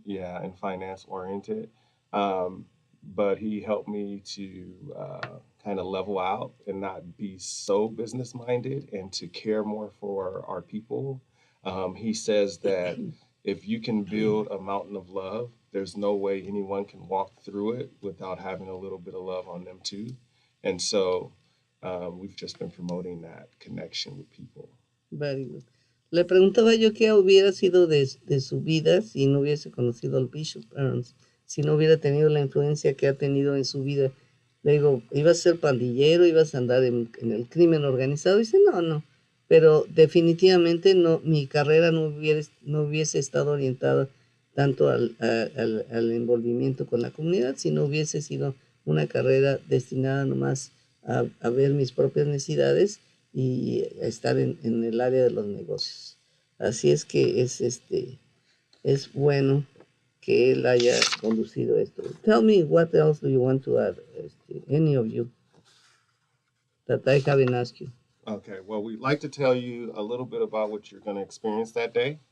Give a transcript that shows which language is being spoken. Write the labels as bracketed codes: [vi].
[en] Yeah, and finance-oriented. But he helped me to kind of level out and not be so business-minded and to care more for our people. He says that if you can build a mountain of love, there's no way anyone can walk through it without having a little bit of love on them too. And so we've just been promoting that connection with people. Very good. [es] Le preguntaba yo qué hubiera sido de su vida si no hubiese conocido al Bishop Ernst, si no hubiera tenido la influencia que ha tenido en su vida. Le digo, ¿ibas a ser pandillero? ¿Ibas a andar en el crimen organizado? Dice, no. pero definitivamente no, mi carrera no hubiese estado orientada tanto al envolvimiento con la comunidad, sino hubiese sido una carrera destinada nomás a ver mis propias necesidades y a estar en el área de los negocios. Así es que es bueno que él haya conducido esto. [en] Tell me, what else do you want to add, any of you, that I haven't asked you? Okay, well, we'd like to tell you a little bit about what you're going to experience that day.